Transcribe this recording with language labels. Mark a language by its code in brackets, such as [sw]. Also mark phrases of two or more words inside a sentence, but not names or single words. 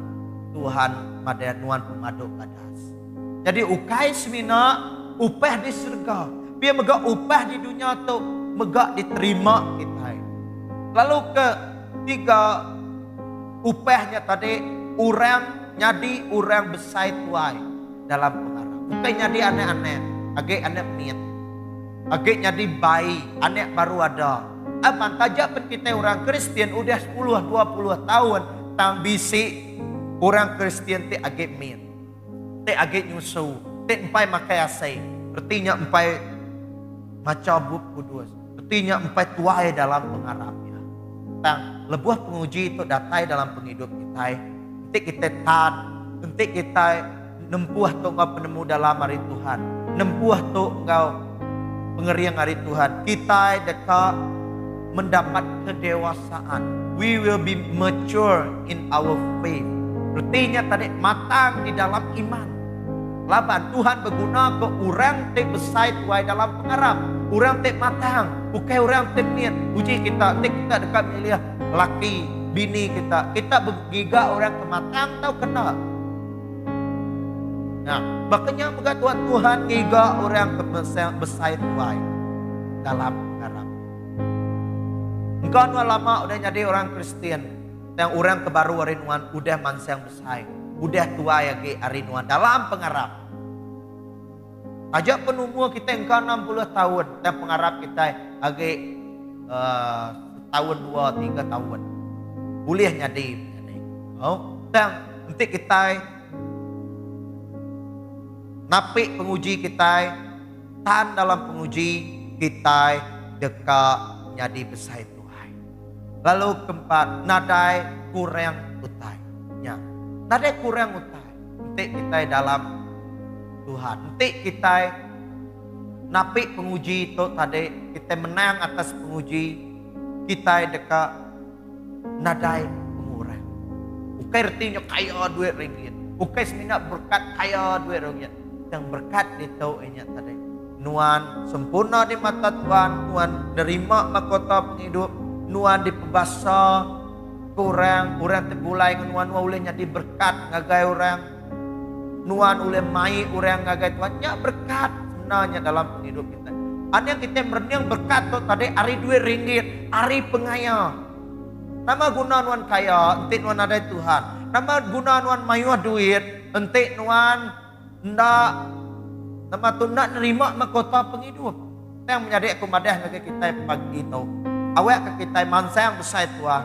[iba] Tuhan pada nuan pemaduk badas. Jadi ukai semina upah di surga. Biar megak upah di dunia tu megak diterima kita. Lalu ketiga upahnya tadi orang nyadi orang besai tuai dalam pengarap. Bukan nyadi aneh-aneh, agak aneh miet. Agak jadi bayi, anak baru ada. Apa tajak pun kita orang Kristen udah 10-20 tahun tang bisi orang Kristen te agak min. Te agak nyusu, te empai makai asai. Artinya empai macam buk kudus. Artinya empai tuai dalam pengarapnya. Tang lebuah penguji itu datai dalam penghidup kita. Nanti kita tan, nanti kita nempuah tu engkau penemu dalam hari Tuhan. Nempuah tu engkau pengerian hari Tuhan. Kita dekat mendapat kedewasaan. [en] We will be mature in our faith. [iba] Artinya tadi matang di dalam iman. Laban Tuhan berguna ke orang te besai tuai dalam pengarap. Orang te matang. Bukan orang te niat. Uji kita. Kita dekat melihat laki, bini kita. Kita bergiga orang kematang tahu kena. Nah, makanya moga Tuhan giga orang ke besai tuai dalam pengarap. Engkau lama udah jadi orang Kristen. Yang orang kebaru arinuan udah mansang besai. Udah tua ya ke arinuan dalam pengarap. Ajak penumua kita engkau 60 tahun. Dan pengarap kita agak setahun 2-3 tahun. Boleh jadi. Oh, dan nanti kita napik penguji kita. Tahan dalam penguji kita dekat jadi besai. Lalu keempat, nadai kurang utai. Ya, nadai kurang utai. Nanti kita dalam Tuhan. Nanti kita napik penguji itu tadi. Kita menang atas penguji. Kita dekat nadai pengurang. Bukan artinya kaya duit ringgit. Bukan seminat berkat kaya duit ringgit. Yang berkat itu ini tadi. Nuan sempurna di mata Tuhan. Nuan nerima mahkota penghidup. Nuan di pembasa kurang terbulai nuan boleh jadi berkat ngagai orang. Nuan boleh mai orang ngagai Tuhan nya berkat sebenarnya dalam hidup kita. Ada yang kita merenang berkat tu tadi hari duit ringgit, hari pengaya. Nama guna nuan kaya, enti nuan ada Tuhan. Nama guna nuan mayu duit, enti nuan ndak nama tu nak nerima mahkota penghidup. Yang menjadi aku madah ngagai kita pagi itu. Awak ke kita mansang besar tua.